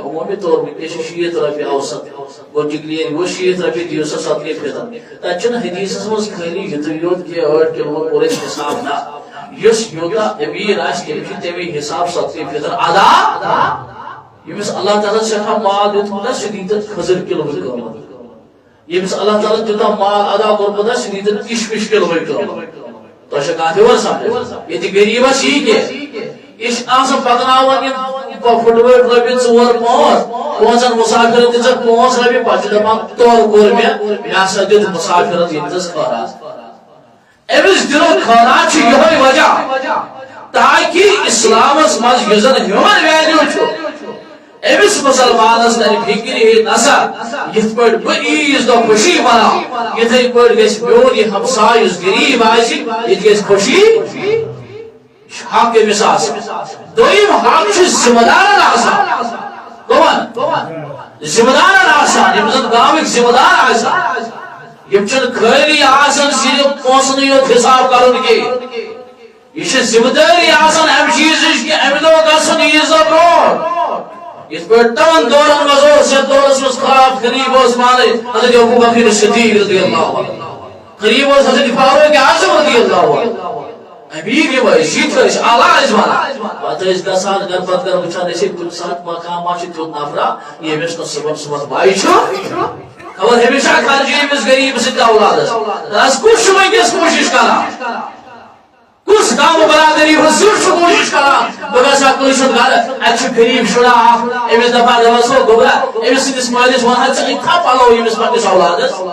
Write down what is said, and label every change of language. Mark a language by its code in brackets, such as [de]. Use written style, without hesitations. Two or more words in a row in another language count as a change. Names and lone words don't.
[ks] عموٗمی طور وٕنکیٚس چھِ 60 رۄپیہِ اوسط گوٚو ٹِکلین گوٚو 60 رۄپیہِ دِیِو سا صدقے فطر تتہِ چھُنہٕ حدیٖثس منٛز خٲلی یُتُے یوت کہِ 8 کِلوُن کوٚر اَسہِ حساب نہ یُس یوٗتاہ أمیٖر آسہِ تٔمِس چھُ تَمے حساب صدقے فطر ادا ییٚمِس اللہ تعالیٰ سٮ۪ٹھاہ مال دیُتمُت آسہِ سُہ دی تتھ کھٔزٕر کِلوُن قۭمتھ ییٚمِس اللہ تعالیٰ تیوٗتاہ مال ادا کوٚرمُت آسہِ سُہ دی تتھ کِشمِش کِلوُن قۭمتھ تۄہہِ چھا کانٛہہ ہیوٚر سمجھ ییٚتہِ غریٖبس یی کینٛہہ یہِ چھِ آسان پکناوان یِم پھُٹوٲٹۍ رۄپیہِ 4-5 پانٛژن مُسافِرن دِژکھ 5 رۄپیہِ پتہٕ چھِ دپان تورٕ کوٚر مےٚ ہسا دیُت مُسافِرن ییٚتِس خٲرات أمِس دِنُک خٲرات چھُ یِہوے وجہ تاکہِ اِسلامس منٛز یُس زن [en] human value [ks] چھُ أمِس مُسلمانس ترِ فِکرِ ہے نسا یِتھ پٲٹھۍ بہٕ عیٖذ دۄہ خوشی مناو یِتھے پٲٹھۍ گژھِ میون یہِ ہمساے یُس غریٖب آسہِ ییٚتہِ گژھِ خوشی حق أمِس آسٕنۍ دوٚیِم حق چھُ ذمہٕ دارن آسان کٕمن ذمہٕ دارن آسان یِم زن گامٕکۍ ذمہٕ دار آسان یِم چھِنہٕ خٲلی آسان صرف پونٛسنٕے یوت حساب کرُن کینٛہہ یہِ چھِ ذمہٕ دٲری آسان امہِ چیٖزٕچ کہِ امہِ دۄہ گژھُن عیٖذ دۄہ برونٛٹھ یِتھ پٲٹھۍ تمن دورن منٛز اوس یتھ دورس منٛز خراب قریٖب اوس پانے حضرت ابوبکر صدیق [ar] رضی اللہ عنہ [ks] قریٖب اوس حضرت فاروق اعظم [ar] رضی اللہ عنہ [ks] امیر یِم ٲسۍ یِتھ ٲسۍ اعلیٰ ٲسۍ ونان پتہٕ ٲسۍ گژھان گرٕ پتہٕ گرٕ وٕچھان ٲسۍ کُنہِ ساتہٕ مقامہ چھُ تیُتھ نفرا ییٚمِس نہٕ صُبحن باے چھُ خبر ہمیشہ خرچہِ أمِس غریٖب سٕنٛدِ اولادس دپس کُس چھُ وٕنکیٚس کوٗشش کران کُس گامہٕ برادری ہُنٛد زیُٹھ چھُ کوٗشش کران بہٕ گژھٕ ہا کٲنٛسہِ ہُنٛد گرٕ اتہِ چھُ غریٖب شُرا اکھ أمِس دپان دپس ہو گوٚبرا أمِس سٕنٛدِس مٲلِس ون حظ ژٕ اِتھا پلو ییٚمِس پننِس اولادس